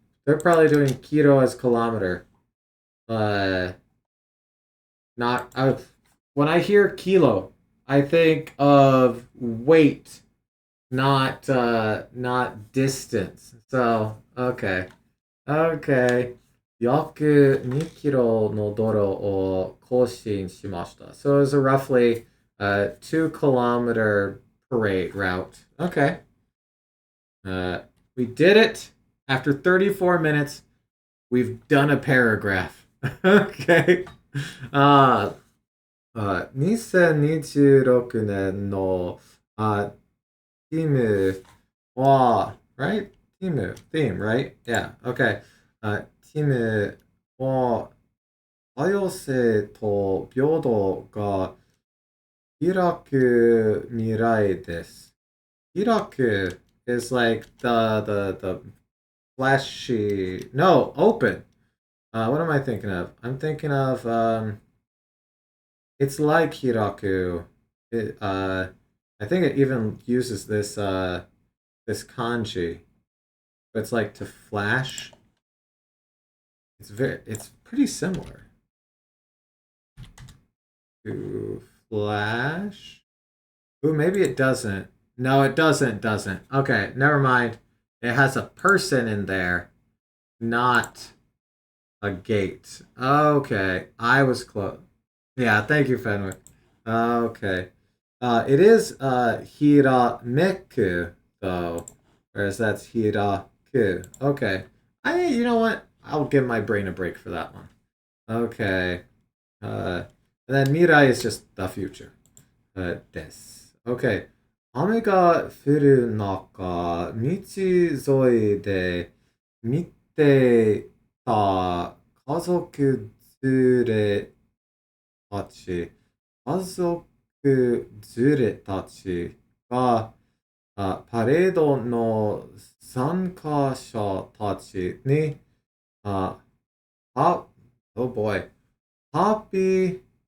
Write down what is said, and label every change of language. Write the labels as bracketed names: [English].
[English] They're probably doing kilo as kilometer. Uh, not when I hear kilo, I think of weight, not distance. So okay, okay. [Japanese] 約2キロの道路を更新しました. [English] So it was a roughly 2 kilometer parade route. Okay. We did it. After 34 minutes, we've done a paragraph. Okay. [Japanese] 2026年のティムは right? [English] ティム theme, right? Yeah. Okay. [Japanese] ティムは多様性と平等が開く未来です。 [English] Hiraku is like the flashy. No, open. What am I thinking of? I'm thinking of it's like Hiraku. I think it even uses this kanji. But it's like to flash. It's pretty similar to flash. Ooh, maybe it doesn't. No, it doesn't. Okay, never mind. It has a person in there, not a gate. Okay, I was close. Yeah, thank you, Fenwick. Okay. It is hirameku though, whereas that's hiraku. Okay. You know what? I'll give my brain a break for that one. Okay. And then mirai is just the future. Des. Okay. [Japanese] 雨が降る中、道沿いで見てた家族連れたち、家族連れたちがパレードの参加者たちに、あ、 [English] oh boy, [Japanese] ハッピー